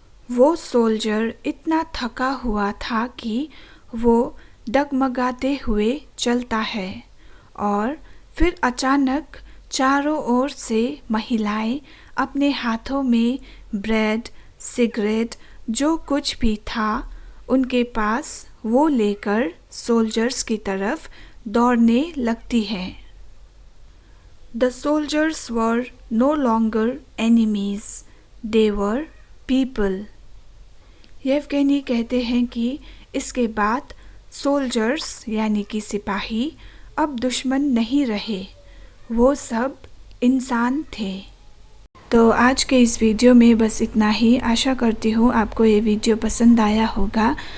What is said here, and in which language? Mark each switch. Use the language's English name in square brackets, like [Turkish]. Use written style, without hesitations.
[Hindi] वो सोल्जर इतना थका हुआ था कि वो डगमगाते हुए चलता है और फिर अचानक चारों ओर से महिलाएं अपने हाथों में ब्रेड, सिगरेट, जो कुछ भी था उनके पास वो लेकर सोल्जर्स की तरफ दौड़ने लगती है। [English] The soldiers were no longer enemies, they were people. [Hindi] Yevgeny कहते हैं कि इसके बाद सोल्जर्स यानी कि सिपाही अब दुश्मन नहीं रहे, वो सब इंसान थे। तो आज के इस वीडियो में बस इतना ही। आशा करती हूँ आपको ये वीडियो पसंद आया होगा।